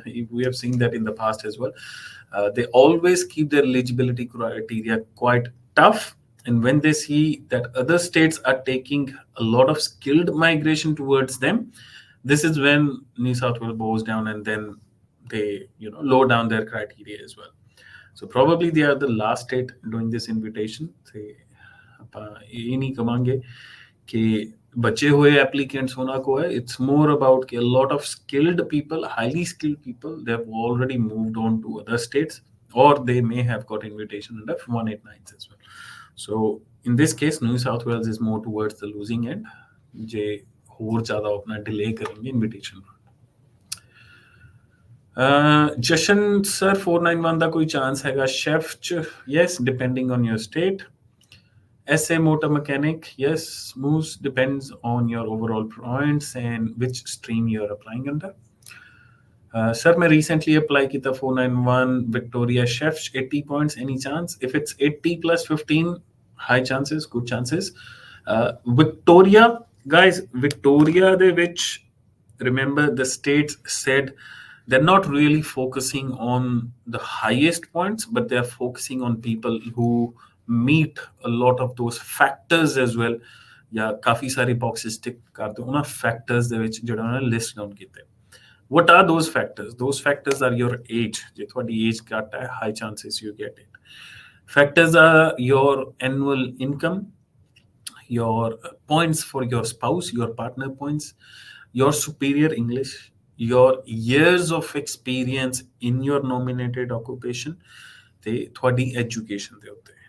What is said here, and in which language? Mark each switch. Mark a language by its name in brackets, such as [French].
[English] We have seen that in the past as well. They always keep their eligibility criteria quite tough, and when they see that other states are taking a lot of skilled migration towards them, this is when New South Wales bows down, and then they lower down their criteria as well. So probably they are the last state doing this invitation. [Punjabi] ਤੇ ਆਪਾਂ ਇਹ ਨਹੀਂ ਕਵਾਂਗੇ ਕਿ ਬਚੇ ਹੋਏ applicants ਹੋਣਾ ਕੋ ਹੈ. [English] It's more about ਕਿ a lot of skilled people, highly skilled people, they have already moved on to other states, or they may have got invitation under 189s as well. So in this case, New South Wales is more towards the losing end. [Punjabi] ਜੇ ਹੋਰ ਜ਼ਿਆਦਾ ਆਪਣਾ delay ਕਰਨਗੇ invitation. Jashan sir 491 ਦਾ ਕੋਈ chance ਹੈਗਾ chef ਚ? [English] Yes, depending on your state. SA motor mechanic, yes, moves depends on your overall points and which stream you are applying under. Sir, [Punjabi] मैं recently apply kita [English] 491 Victoria chef 80 points. Any chance? If it's 80 plus 15, high chances, good chances. Victoria, guys, Victoria, they which remember the states said they're not really focusing on the highest points, but they're focusing on people who meet a lot of those factors as well. [Hindi] या काफी सारी boxes tick करते हो ना [Punjabi] factors ਦੇ ਵਿੱਚ ਜਿਹੜਾ ਉਹਨਾਂ ਨੇ list down ਕੀਤੇ. [English] What are those factors? Those factors are your age. [Punjabi] ਜੇ ਤੁਹਾਡੀ age ਘੱਟ ਹੈ, [English] high chances you get it. Factors are your annual income, your points for your spouse, your partner points, your superior English, your years of experience in your nominated occupation, the [Punjabi] ਤੁਹਾਡੀ education ਦੇ ਉੱਤੇ.